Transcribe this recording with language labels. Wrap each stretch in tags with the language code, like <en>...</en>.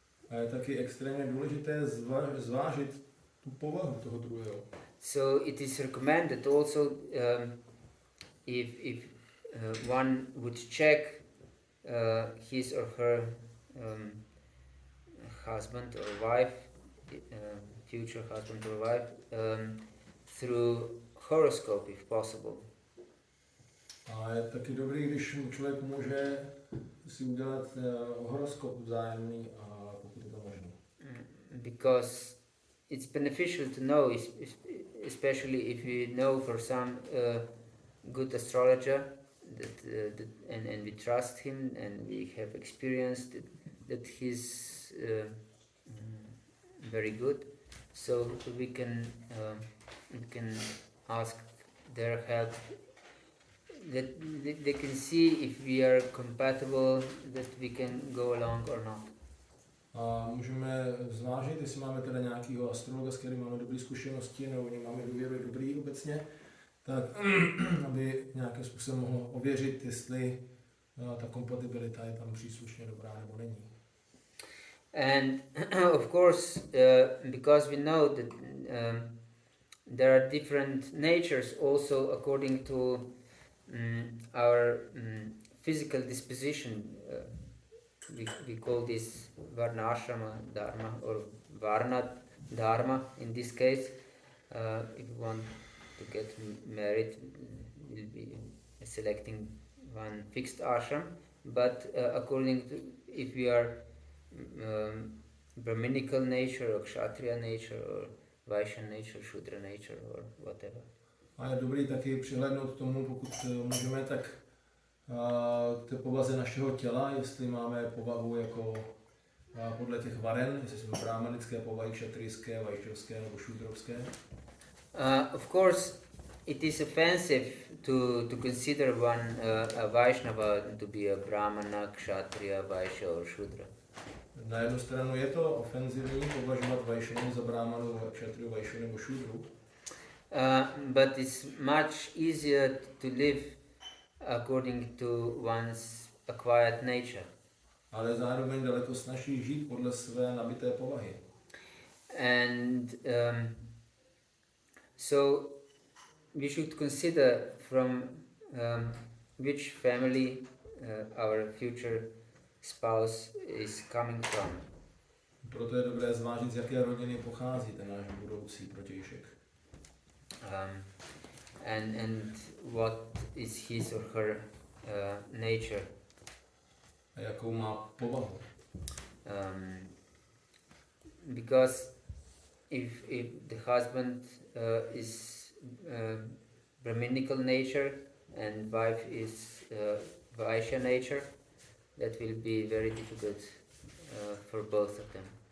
<cs>A je taky extrémně důležité zvážit tu povahu toho druhého.</cs> <en>So it is recommended also if one would check his or her husband or wife, future husband or wife, through horoscope if possible.</en> <cs>A je taky dobrý, když člověk může si udělat horoskop vzájemný, a pokud je to možné.</cs> <en>Because it's beneficial to know, especially if we know for some good astrologer and we trust him and we have experienced that he's very good, so we can ask their help, that they can see if we are compatible, that we can go along or not.</en> <cs>A můžeme zvážit, jestli máme teda nějakého astrologa, s kterým máme dobré zkušenosti, nebo máme důvěru dobrý obecně, tak aby nějakým způsobem mohl ověřit, jestli ta kompatibilita je tam příslušně dobrá nebo není.</cs> <en>And of course, because we know that there are different natures also according to our physical disposition. We call this Varna-ashrama-dharma or Varna-dharma in this case. If you want to get married, we'll be selecting one fixed ashram. But according to, if we are Brahminical nature or Kshatriya nature or Vaishya nature, Shudra nature or whatever.</en> <cs>A je dobrý taky přihlédnout k tomu, pokud můžeme, tak k té povaze našeho těla, jestli máme povahu jako podle těch varen, jestli jsme brahmanické povahy, kšatrijské, vajšovské nebo šudrovské.</cs> <en>Of course, it is offensive to consider one a Vaishnava to be a Brahmana, Kshatriya, Vaishya or Shudra.</en> <cs>Na jednu stranu je to ofenzivní považovat Vaishnavu za Brahmanu, Kshatriyu, Vaishyu nebo Shudru.</cs> <en>But it's much easier to live according to one's acquired nature.</en> <cs>Ale zároveň daleko snazší žít podle své nabité povahy.</cs> <en>And so we should consider from which family our future spouse is coming from.</en> <cs>Proto je dobré zvážit, z jaké rodiny pochází ten náš budoucí protějšek.</cs> <en>And what is his or her nature.</en> <cs>A jakou má povahu.</cs> <en>Because if the husband is Brahminical nature and wife is Vaishya nature, that will be very difficult for both of them.</en>